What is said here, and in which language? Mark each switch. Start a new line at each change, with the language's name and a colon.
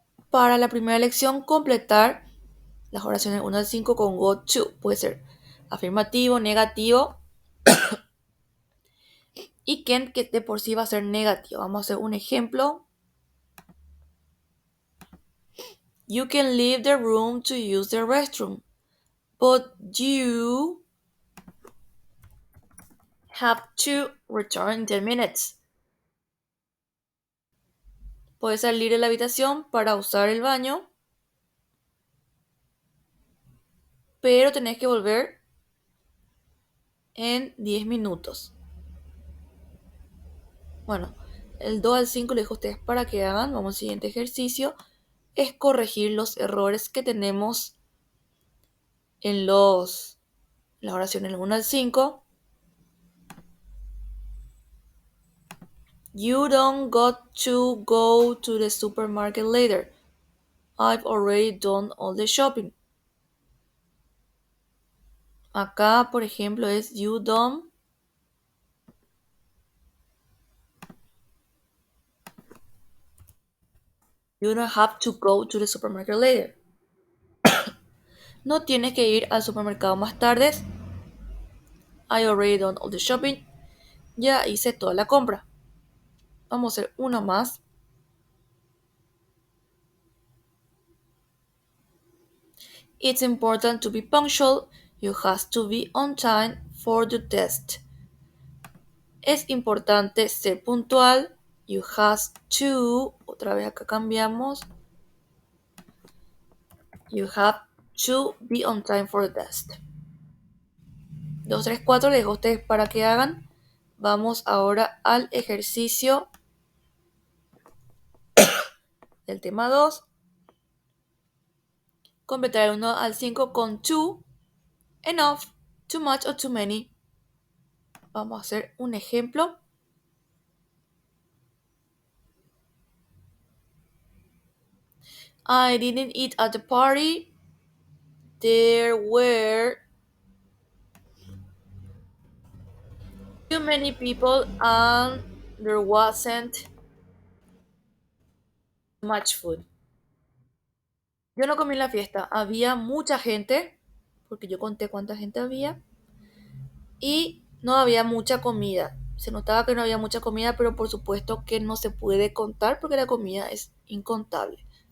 Spanish: Para la primera lección, completar las oraciones 1 al 5 con go to. Puede ser afirmativo, negativo, y can, que de por sí va a ser negativo. Vamos a hacer un ejemplo.
English: You can leave the room to use the restroom, but you have to return in 10 minutes.
Spanish: Puedes salir de la habitación para usar el baño, pero tenés que volver en 10 minutos. Bueno, el 2 al 5 les dejo a ustedes para que hagan. Vamos al siguiente ejercicio. Es corregir los errores que tenemos en las oraciones 1 al 5.
English: You don't got to go to the supermarket later. I've already done all the shopping.
Spanish: Acá, por ejemplo, es
English: you don't have to go to the supermarket later.
Spanish: No tienes que ir al supermercado más tarde.
English: I already done all the shopping.
Spanish: Ya hice toda la compra. Vamos a hacer uno más.
English: It's important to be punctual. You have to be on time for the test.
Spanish: Es importante ser puntual.
English: You have to.
Spanish: Otra vez acá cambiamos.
English: You have to be on time for the test.
Spanish: 2, 3, 4 les dejo a ustedes para que hagan. Vamos ahora al ejercicio del tema 2. Completar el 1 al 5 con too, enough, too much o too many. Vamos a hacer un ejemplo.
English: I didn't eat at the party. There were too many people and there wasn't much food.
Spanish: Yo no comí en la fiesta. Había mucha gente, porque yo conté cuánta gente había, y no había mucha comida. Se notaba que no había mucha comida, pero por supuesto que no se puede contar porque la comida es incontable.